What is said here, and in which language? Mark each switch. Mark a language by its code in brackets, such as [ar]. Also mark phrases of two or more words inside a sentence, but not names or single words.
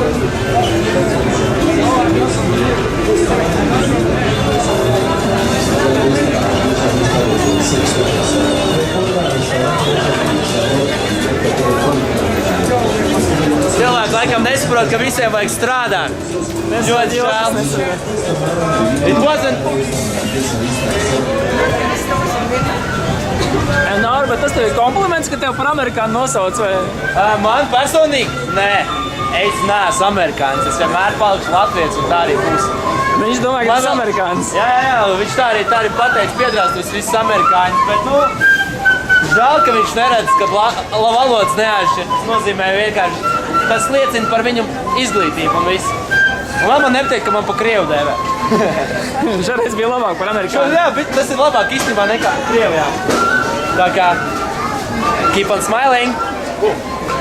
[lv] Cilvēki laikam nesaprot, ka visiem vajag strādāt. Ļoti žēl. [en] It wasn't... [lv] Nāri, bet tas tev ir kompliments, ka tev par amerikānu nosauc, vai? Man personīgi? Nē. Es neesmu amerikānis. Es vienmēr palikšu latvietis un tā arī būs. Viņš domā, ka tas ir amerikānis. Jā, viņš tā arī pateica, piedrāstos visus amerikāņus, bet, nu, žēl, ka viņš neredz, ka valodas neatšķir. Tas nozīmē vienkārši, tas liecina par viņu izglītību un visu. Un vēl man nepatīk, ka man pa krievu dēvē. Šoreiz bija labāk par amerikānu. Jā, bet tas ir labāk īstenībā nekā Krievijā. Tā kā, [en] keep on smiling.